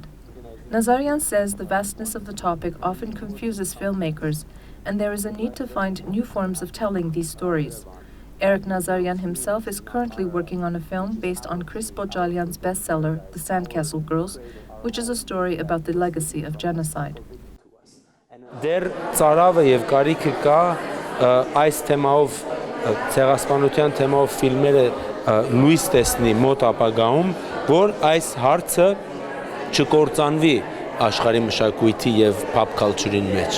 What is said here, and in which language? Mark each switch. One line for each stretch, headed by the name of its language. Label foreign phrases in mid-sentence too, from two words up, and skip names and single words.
English: Nazaryan says the vastness of the topic often confuses filmmakers, and there is a need to find new forms of telling these stories. Eric Nazaryan himself is currently working on a film based on Chris Bojalyan's bestseller, The Sandcastle Girls, which is a story about the legacy of genocide.
Armenian: Դեռ ծարավը եւ կարիքը կա այս թեմայով ցեղասպանության թեմայով ֆիլմերը լույս տեսնի մոտ ապագայում, որ այս հարցը չկործանվի աշխարհի մշակույթի եւ
English: pop culture-
Armenian: ին մեջ։